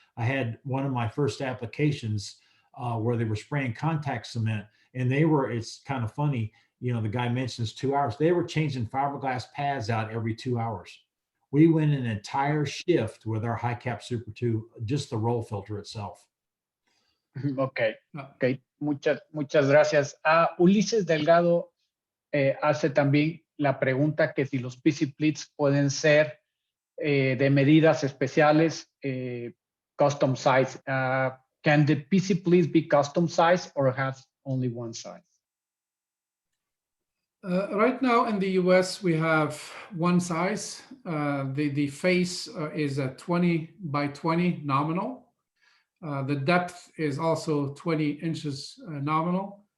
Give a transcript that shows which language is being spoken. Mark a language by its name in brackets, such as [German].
[English] I had one of my first applications where they were spraying contact cement, and it's kind of funny, the guy mentions 2 hours. They were changing fiberglass pads out every 2 hours. We went an entire shift with our high cap Super 2, just the roll filter itself. [Spanish] Okay. Muchas gracias. Ulises Delgado hace también la pregunta que si los PC pleats pueden ser de medidas especiales, [English] custom size. Can the PC pleats be custom size or has only one size? Right now in the US, we have one size. The face is a 20 by 20 nominal. The depth is also 20 inches nominal.